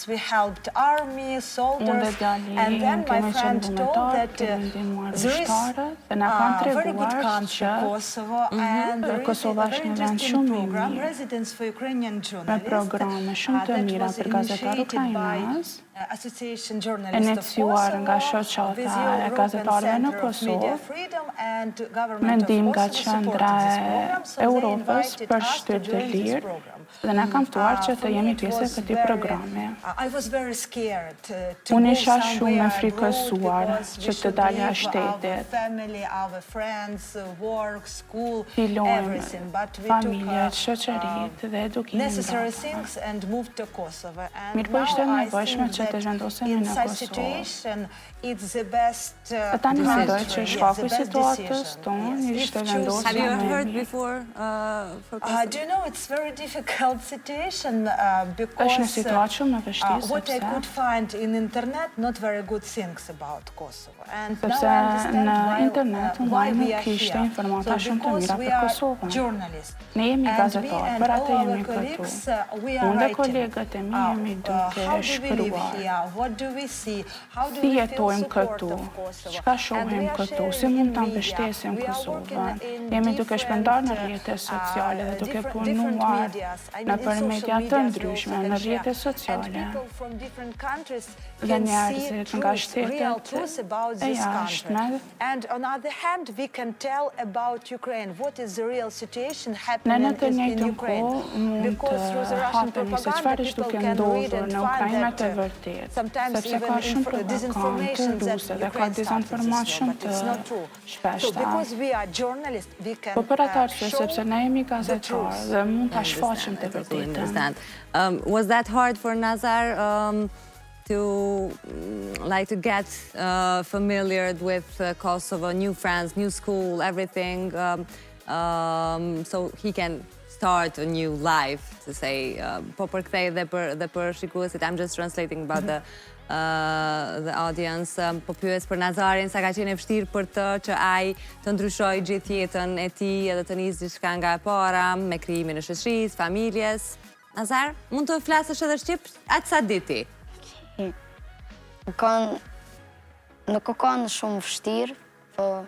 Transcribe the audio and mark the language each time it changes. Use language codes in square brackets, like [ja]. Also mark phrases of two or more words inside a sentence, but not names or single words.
[en] We helped army, soldiers, and then my friend told that there is a very good country, Kosovo, and there is a very interesting program, Residence for Ukrainian Journalists, that was initiated by Association Journalists of Kosovo, Vizio Group and Center of Media Freedom, and Government of Kosovo supported this program, so they invited us to join this program. [sq] Dhe na kam ftuar që të jemi pjesë e këtij programi. Unë isha shumë e frikësuar që të dalja shtetit. Filojmë familjet, shoqëritë dhe edukimin. Mirë po ishte nevojshme që të zhvendosemi në Kosovë. Dhe tani mendoj që shkaku i situatës tonë ishte vendosja [en] Have you [sq] më e [en] heard [sq] mirë. [en] before for Kosovo? Do you know, it's very difficult situation [sq] Është një [en] because [sq] situatë shumë e vështirë [en] what I could [sq] sepse [en] find in internet, not very good things about Kosovo. And now [sq] sepse [en] I understand [sq] në internet [en] why [sq] unë [en] we [sq] nuk [en] are [sq] kishte [en] here. [sq] informata [en] So [sq] shumë të [en] because [sq] mira [en] we [sq] për [en] are [sq] Kosovën. [en] journalists. [sq] Ne jemi [en] And me [sq] gazetarë, [en] and [sq] për [en] all [sq] atë [en] our [sq] jemi këtu. [en] colleagues, we are [sq] Unë dhe [en] writing. [sq] kolegët e mi jemi duke [en] How do we live [sq] shkruar. [en] here? What do we see? How do [sq] Si [en] we feel [sq] jetojmë [en] support [sq] këtu? [en] of Kosovo? [sq] Çka [en] And [sq] shohim [en] we are [sq] këtu? [en] sharing [sq] Si mund [en] in [sq] ta [en] media. [sq] mbështesim [en] We are [sq] Kosovën? [en] working in [sq] Jemi duke shpërndar në [en] different, [sq] rrjetet sociale dhe duke [en] different [sq] punuar [en] medias. I mean, [sq] nëpër [en] in social [sq] media të [en] medias we [sq] ndryshme, [en] also [sq] në [en] can [sq] rrjetet [en] share. [sq] sociale. [en] And people from different countries [sq] Dhe [en] can see [sq] njerëzit nga [en] truth, real [sq] shtetet [en] truth about [sq] e [en] this country. [sq] jashtme. [en] And on the other hand, we can tell about Ukraine. What is the real situation [sq] Ne [en] happening [sq] në të [en] in [sq] njëjtën [en] Ukraine? [sq] kohë mund [en] Because through the [sq] të [en] Russian [sq] hapemi se [en] propaganda, [sq] çfarë është [en] people [sq] duke [en] can read [sq] ndodhur [en] and [sq] në [en] find [sq] Ukrainë [en] that [sq] të vërtetë. [en] sometimes [sq] Sepse [en] even [sq] ka shumë propagandë [en] disinformation that [sq] ruse dhe ka [en] Ukraine started this war, [sq] dezinformacion [en] but [sq] të [en] it's not true. So [sq] shpeshta. [en] because we are journalists, we can [sq] Po për atë arsye [en] show [sq] sepse ne jemi [en] the [sq] gazetarë [en] truth. [sq] dhe mund ta [en] I [sq] shfaqim të [en] totally [sq] vërtetën. [en] understand. Was that hard for Nazar to to get familiar with Kosovo, new friends, new school, everything, so he can start a new life, to say, [sq] po përkthej dhe për shikuesit. [en] I'm just translating about the audience. [sq] Po pyes për Nazarin, sa ka qenë e vështirë për të që ai të ndryshojë gjithë jetën e tij edhe të nisë diçka nga e para me krijimin e shoqërisë, familjes. Nazar, mund të flasësh edhe shqip atë sa di ti? Nuk o kanë shumë vështirë, po...